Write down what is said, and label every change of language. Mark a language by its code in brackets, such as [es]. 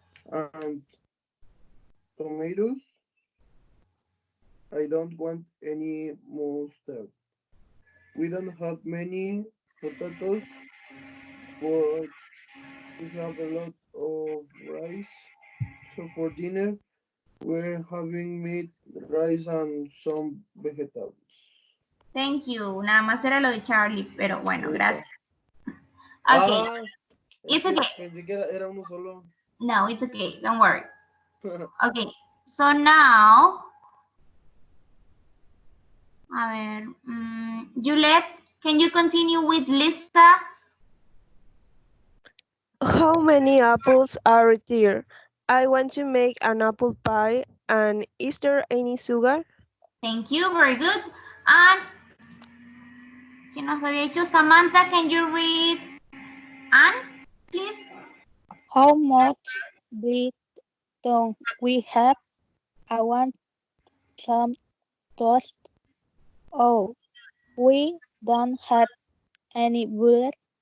[en] And tomatoes. I don't want any mustard. We don't have many potatoes, but we have a lot of rice. So for dinner, we're having meat, rice, and some vegetables. Thank you. [es] Nada más era lo de Charlie, pero bueno, gracias. [en] Okay. It's okay. [es] Pensé que era uno solo. [en] No, it's okay. Don't worry. Okay. So now, [es] a ver, [en] Juliet, can you continue with Lista? How many apples are there? I want to make an apple pie. And is there any sugar? Thank you. Very good. And, [es] ¿quién nos había dicho? [en] Samantha, can you read Anne, please? How much bread don't we have? I want some toast. Oh, we don't have any bread.